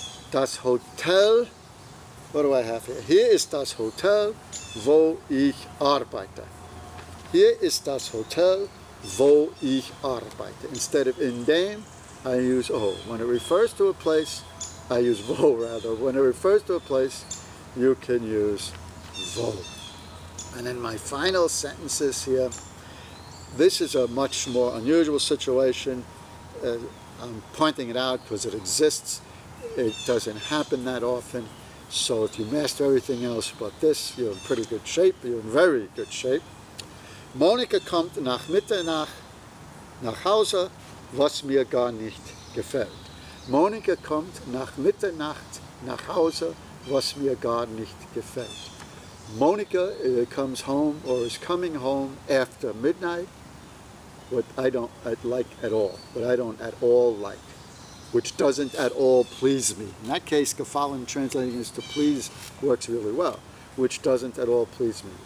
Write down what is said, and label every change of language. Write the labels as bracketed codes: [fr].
[en] Das Hotel, what do I have here? [de] Hier ist das Hotel, wo ich arbeite. Hier ist das Hotel, wo ich arbeite. [en] Instead of in dem, I use o. When it refers to a place, I use wo rather. When it refers to a place, you can use wo. And then my final sentences here. This is a much more unusual situation. I'm pointing it out because it exists. It doesn't happen that often. So if you master everything else but this, you're in pretty good shape. You're in very good shape. [de] Monika kommt nach Mitternacht nach Hause, was mir gar nicht gefällt. Monika kommt nach Mitternacht nach Hause, was mir gar nicht gefällt. [en] Monica comes home or is coming home after midnight, what I don't like at all, what I don't at all like, which doesn't at all please me. In that case, gefallen translating is to please works really well, which doesn't at all please me.